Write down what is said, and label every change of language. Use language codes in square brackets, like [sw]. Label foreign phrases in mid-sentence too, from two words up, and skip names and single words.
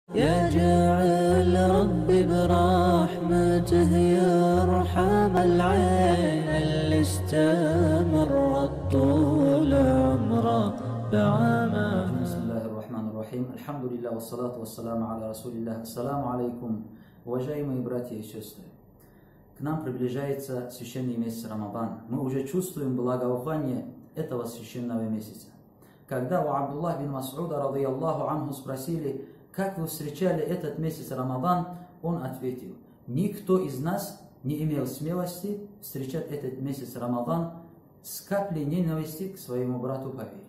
[ar] يا جاعل ربي برحمته يرحم العين اللي استمرت طول عمره بعمى. بسم الله الرحمن الرحيم. الحمد لله والصلاة والسلام على Расулиллах. السلام عليكم, [ru] уважаемые братья и сестры. К нам приближается священный месяц Рамадан. Мы уже чувствуем благоухание этого священного месяца. Когда у Абдуллах бин Мас'уда, [ar] رضي الله عنه, [ru] спросили, как вы встречали этот месяц Рамадан, он ответил: никто из нас не имел смелости встречать этот месяц Рамадан с каплей ненависти к своему брату по вере.